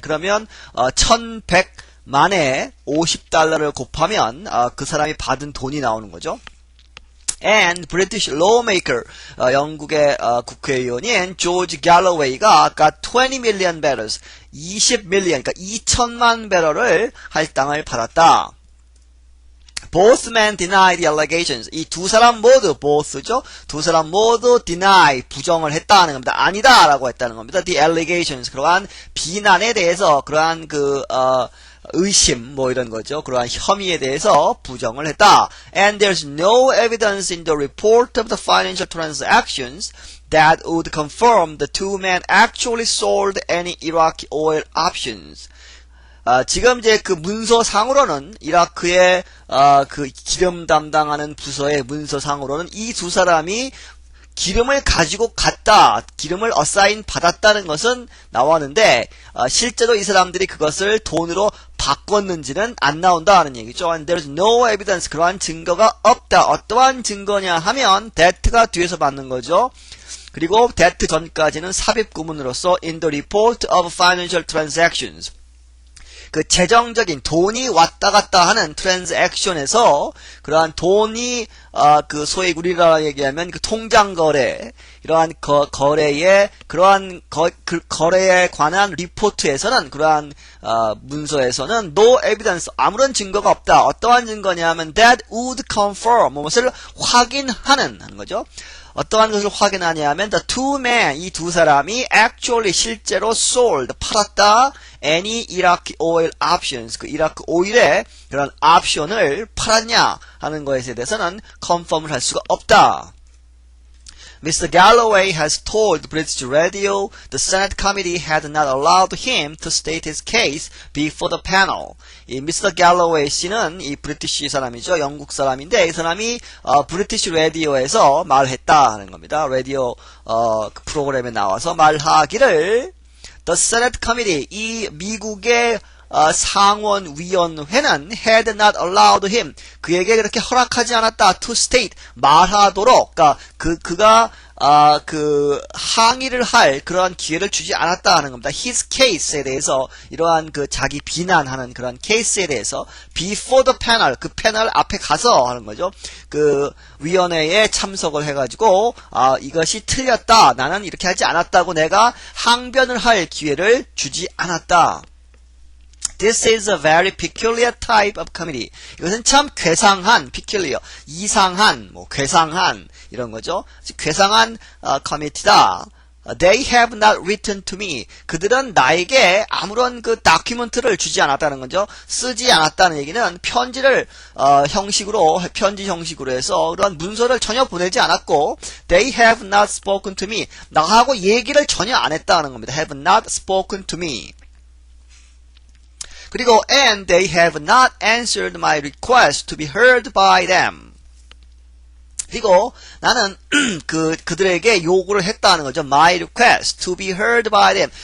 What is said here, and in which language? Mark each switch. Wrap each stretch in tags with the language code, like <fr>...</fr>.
<ko>그러면, 1100만에 $50를 곱하면, 그 사람이 받은 돈이 나오는 거죠.</ko> <en>And British lawmaker,</en> <ko>영국의 국회의원인 조지 갈로웨이가</ko> <en>got 20 million barrels, 20 million,</en> <ko>그러니까 2천만 배럴을 할당을 받았다.</ko> <en>Both men deny the allegations.</en> <ko>이 두 사람 모두, both죠? 두 사람 모두 deny, 부정을 했다는 겁니다. 아니다! 라고 했다는 겁니다.</ko> <en>The allegations.</en> <ko>그러한 비난에 대해서, 그러한 의심, 이런 거죠. 그러한 혐의에 대해서 부정을 했다.</ko> <en>And there's no evidence in the report of the financial transactions that would confirm the two men actually sold any Iraqi oil options.</en> <ko>지금 이제 문서상으로는 이라크의 기름 담당하는 부서의 문서상으로는 이 두 사람이 기름을 가지고 갔다, 기름을 어사인 받았다는 것은 나왔는데 실제로 이 사람들이 그것을 돈으로 바꿨는지는 안 나온다는 얘기죠.</ko> <en>And there's no evidence.</en> <ko>그러한 증거가 없다. 어떠한 증거냐 하면 debt가 뒤에서 받는 거죠. 그리고</ko> <en>debt</en> <ko>전까지는 삽입 구문으로서</ko> <en>in the report of financial transactions.</en> <ko>재정적인 돈이 왔다 갔다 하는 트랜잭션에서 그러한 돈이 소위 우리나라 얘기하면 통장 거래, 이러한 거래에 그러한 거래에 관한 리포트에서는 그러한 문서에서는</ko> <en>no evidence,</en> <ko>아무런 증거가 없다. 어떠한 증거냐면</ko> <en>that would confirm,</en> <ko>무엇을 확인하는 하는 거죠. 어떠한 것을 확인하냐면</ko> <en>the two men,</en> <ko>이 두 사람이 actually 실제로 sold, 팔았다</ko> <en>any Iraqi oil options,</en> <ko>이라크 오일의 그런 옵션을 팔았냐 하는 것에 대해서는 confirm을 할 수가 없다.</ko> <en>Mr. Galloway has told British Radio the Senate committee had not allowed him to state his case before the panel.</en> <ko>이 Mr. Galloway 씨는 이 브리티시 사람이죠. 영국 사람인데 이 사람이 브리티시 라디오에서 말했다 하는 겁니다. 라디오 프로그램에 나와서 말하기를</ko> <en>The Senate Committee,</en> <ko>이 미국의 상원위원회는</ko> <en>had not allowed him,</en> <ko>그에게 그렇게 허락하지 않았다.</ko> <en>to state,</en> <ko>말하도록, 그러니까 그가 항의를 할 그러한 기회를 주지 않았다 하는 겁니다.</ko> <en>his case</en> <ko>에 대해서, 이러한 자기 비난하는 그런 케이스에 대해서</ko> <en>before the panel,</en> <ko>그 패널 앞에 가서 하는 거죠. 위원회에 참석을 해가지고 이것이 틀렸다, 나는 이렇게 하지 않았다고 내가 항변을 할 기회를 주지 않았다.</ko> <en>This is a very peculiar type of committee.</en> <ko>이것은 참 괴상한, peculiar, 이상한, 괴상한 이런 거죠. 괴상한 커미티다.</ko> <en>They have not written to me.</en> <ko>그들은 나에게 아무런 다큐멘트를 주지 않았다는 거죠. 쓰지 않았다는 얘기는 편지를 편지 형식으로 해서 그런 문서를 전혀 보내지 않았고,</ko> <en>They have not spoken to me.</en> <ko>나하고 얘기를 전혀 안 했다는 겁니다.</ko> <en>Have not spoken to me.</en> <ko>그리고</ko> <en>and they have not answered my request to be heard by them.</en> <ko>그리고 나는 그들에게 요구를 했다는 거죠.</ko> <en>My request to be heard by them.</en>